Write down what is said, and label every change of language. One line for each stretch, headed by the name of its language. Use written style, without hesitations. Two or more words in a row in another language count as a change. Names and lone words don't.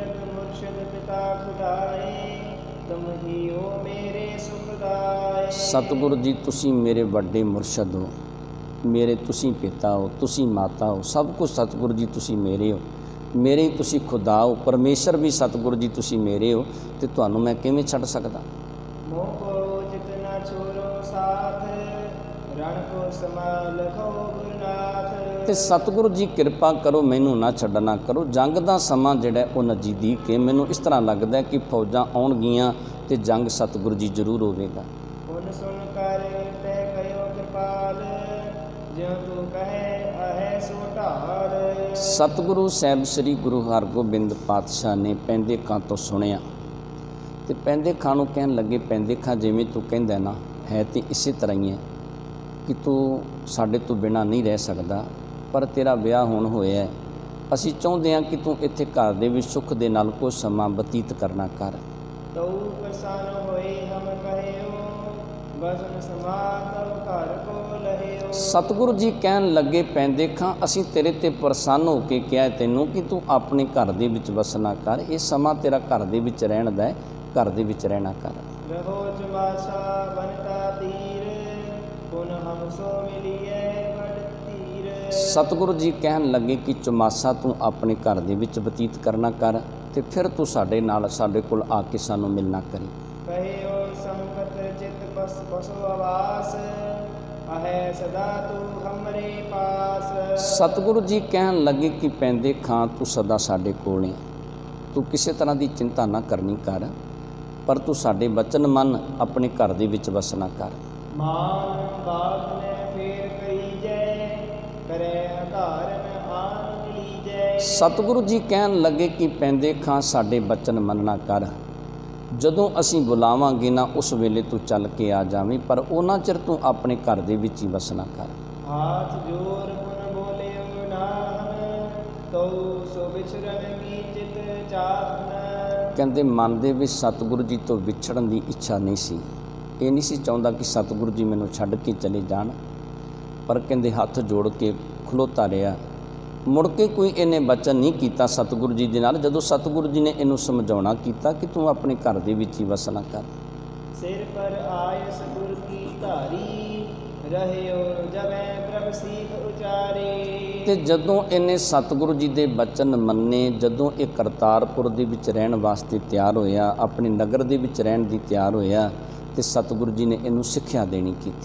Braj: ਦੀਰਘ ਮੁਰਸ਼ਿਦ ਪਿਤਾ ਉਡਾਏ, ਤੁਮ ਹੀ ਹੋ ਮੇਰੇ ਸੁਖਦਾਏ।
Punjabi: ਸਤਿਗੁਰੂ ਜੀ ਤੁਸੀਂ ਮੇਰੇ ਵੱਡੇ ਮੁਰਸ਼ਦ ਹੋ, ਮੇਰੇ ਤੁਸੀਂ ਪਿਤਾ ਹੋ, ਤੁਸੀਂ ਮਾਤਾ ਹੋ, ਸਭ ਕੁਝ ਸਤਿਗੁਰੂ ਜੀ ਤੁਸੀਂ ਮੇਰੇ ਹੋ, ਮੇਰੇ ਹੀ ਤੁਸੀਂ ਖੁਦਾ ਹੋ, ਪਰਮੇਸ਼ਰ ਵੀ ਸਤਿਗੁਰੂ ਜੀ ਤੁਸੀਂ ਮੇਰੇ ਹੋ, ਤੇ ਤੁਹਾਨੂੰ ਮੈਂ ਕਿਵੇਂ ਛੱਡ ਸਕਦਾ।
Braj: मोह को चित न छोड़ो साथ, रण को संभाल खो गुरुनाथ।
Punjabi: ਤੇ ਸਤਿਗੁਰੂ ਜੀ ਕਿਰਪਾ ਕਰੋ, ਮੈਨੂੰ ਨਾ ਛੱਡਣਾ ਕਰੋ। ਜੰਗ ਦਾ ਸਮਾਂ ਜਿਹੜਾ ਉਹ ਨਜ਼ਦੀਕ ਹੈ, ਮੈਨੂੰ ਇਸ ਤਰ੍ਹਾਂ ਲੱਗਦਾ ਕਿ ਫੌਜਾਂ ਆਉਣਗੀਆਂ ਤੇ ਜੰਗ ਸਤਿਗੁਰੂ ਜੀ ਜ਼ਰੂਰ ਹੋਵੇਗਾ।
Braj: सुन सुन कर ते कयो कृपाल, ज्यों तू कहे आहे सो ढाल।
Punjabi: ਸਤਿਗੁਰੂ ਸਾਹਿਬ ਸ੍ਰੀ ਗੁਰੂ ਹਰਗੋਬਿੰਦ ਪਾਤਸ਼ਾਹ ਨੇ ਪੈਂਦੇ ਖਾਂ ਤੋਂ ਸੁਣਿਆ ਤੇ ਪੈਂਦੇ ਖਾਂ ਨੂੰ ਕਹਿਣ ਲੱਗੇ, ਪੈਂਦੇ ਖਾਂ ਜਿਵੇਂ ਤੂੰ ਕਹਿੰਦਾ ਨਾ ਹੈ ਤੇ ਇਸੇ ਤਰ੍ਹਾਂ ਹੀ ਹੈ ਕਿ ਤੂੰ ਸਾਡੇ ਤੋਂ ਬਿਨਾਂ ਨਹੀਂ ਰਹਿ ਸਕਦਾ, ਪਰ ਤੇਰਾ ਵਿਆਹ ਹੁਣ ਹੋਇਆ ਹੈ। ਅਸੀਂ ਚਾਹੁੰਦੇ ਹਾਂ ਕਿ ਤੂੰ ਇੱਥੇ ਘਰ ਦੇ ਵਿੱਚ ਸੁੱਖ ਦੇ ਨਾਲ ਕੁਝ ਸਮਾਂ ਬਤੀਤ ਕਰਨਾ ਕਰ।
Braj: तऊ प्रसन्न होए हम कहियो, बसन समातव घर को लहियो।
Punjabi: ਸਤਿਗੁਰੂ ਜੀ ਕਹਿਣ ਲੱਗੇ, ਪੈਂਦੇ ਖਾਂ ਅਸੀਂ ਤੇਰੇ ਤੇ ਪ੍ਰਸੰਨ ਹੋ ਕੇ ਕਿਹਾ ਤੈਨੂੰ ਕਿ ਤੂੰ ਆਪਣੇ ਘਰ ਦੇ ਵਿੱਚ ਵਸਣਾ ਕਰ। ਇਹ ਸਮਾਂ ਤੇਰਾ ਘਰ ਦੇ ਵਿੱਚ ਰਹਿਣ ਦਾ ਹੈ, ਘਰ ਦੇ ਵਿੱਚ ਰਹਿਣਾ ਕਰ।
Braj: रहो जुमासा बनता तीर, पुन हम सो मिलिए बड़ तीर।
Punjabi: ਸਤਿਗੁਰੂ ਜੀ ਕਹਿਣ ਲੱਗੇ ਕਿ ਚੁਮਾਸਾ ਤੂੰ ਆਪਣੇ ਘਰ ਦੇ ਵਿੱਚ ਬਤੀਤ ਕਰਨਾ ਕਰ ਤੇ ਫਿਰ ਤੂੰ ਸਾਡੇ ਨਾਲ ਸਾਡੇ ਕੋਲ ਆ ਕੇ ਸਾਨੂੰ ਮਿਲਣਾ ਕਰੀ।
Braj: कहियो संकट चित बस बसो आवास, आहे सदा तू हमरे पास।
Punjabi: ਸਤਿਗੁਰੂ ਜੀ ਕਹਿਣ ਲੱਗੇ ਕਿ ਪੈਂਦੇ ਖਾਂ ਤੂੰ ਸਦਾ ਸਾਡੇ ਕੋਲ ਹੈ, ਤੂੰ ਕਿਸੇ ਤਰ੍ਹਾਂ ਦੀ ਚਿੰਤਾ ਨਾ ਕਰਨੀ ਕਰ, ਪਰ ਤੂੰ ਸਾਡੇ ਬਚਨ ਮੰਨ, ਆਪਣੇ ਘਰ ਦੇ ਵਿੱਚ ਵਸਣਾ ਕਰ।
Braj: मान बात ने फेर कही जय, करे आधार में आन लीजै।
Punjabi: ਸਤਿਗੁਰੂ ਜੀ ਕਹਿਣ ਲੱਗੇ ਕਿ ਪੈਂਦੇ ਖਾਂ ਸਾਡੇ ਬਚਨ ਮੰਨਣਾ ਕਰ। ਜਦੋਂ ਅਸੀਂ ਬੁਲਾਵਾਂਗੇ ਨਾ ਉਸ ਵੇਲੇ ਤੂੰ ਚੱਲ ਕੇ ਆ ਜਾਵੇਂ, ਪਰ ਉਹਨਾਂ ਚਿਰ ਤੂੰ ਆਪਣੇ ਘਰ ਦੇ ਵਿੱਚ ਹੀ ਵਸਣਾ ਕਰ।
Braj: हाथ जोर पुन बोले नाम, तो सो विचरन की चित चाहन।
Punjabi: ਕਹਿੰਦੇ ਮਨ ਦੇ ਵਿੱਚ ਸਤਿਗੁਰੂ ਜੀ ਤੋਂ ਵਿਛੜਨ ਦੀ ਇੱਛਾ ਨਹੀਂ ਸੀ, ਇਹ ਨਹੀਂ ਸੀ ਚਾਹੁੰਦਾ ਕਿ ਸਤਿਗੁਰੂ ਜੀ ਮੈਨੂੰ ਛੱਡ ਕੇ ਚਲੇ ਜਾਣ, ਪਰ ਕਹਿੰਦੇ ਹੱਥ ਜੋੜ ਕੇ ਖਲੋਤਾ ਰਿਹਾ। ਮੁੜ ਕੇ ਕੋਈ ਇਹਨੇ ਬਚਨ ਨਹੀਂ ਕੀਤਾ ਸਤਿਗੁਰੂ ਜੀ ਦੇ ਨਾਲ, ਜਦੋਂ ਸਤਿਗੁਰੂ ਜੀ ਨੇ ਇਹਨੂੰ ਸਮਝਾਉਣਾ ਕੀਤਾ ਕਿ ਤੂੰ ਆਪਣੇ ਘਰ ਦੇ ਵਿੱਚ ਹੀ ਵਸਣਾ ਕਰ।
Braj: सिर पर आयस गुर की धारी, ਰਹਿਓ ਜਬੈ ਪ੍ਰਭ ਸੀਖ ਉਚਾਰੀ।
Punjabi: ਤੇ ਜਦੋਂ ਇਹਨੇ ਸਤਿਗੁਰੂ ਜੀ ਦੇ ਬਚਨ ਮੰਨੇ, ਜਦੋਂ ਇਹ ਕਰਤਾਰਪੁਰ ਦੇ ਵਿੱਚ ਰਹਿਣ ਵਾਸਤੇ ਤਿਆਰ ਹੋਇਆ, ਆਪਣੇ ਨਗਰ ਦੇ ਵਿੱਚ ਰਹਿਣ ਦੀ ਤਿਆਰ ਹੋਇਆ, ਤੇ ਸਤਿਗੁਰੂ ਜੀ ਨੇ ਇਹਨੂੰ ਸਿੱਖਿਆ ਦੇਣੀ ਕੀਤੀ।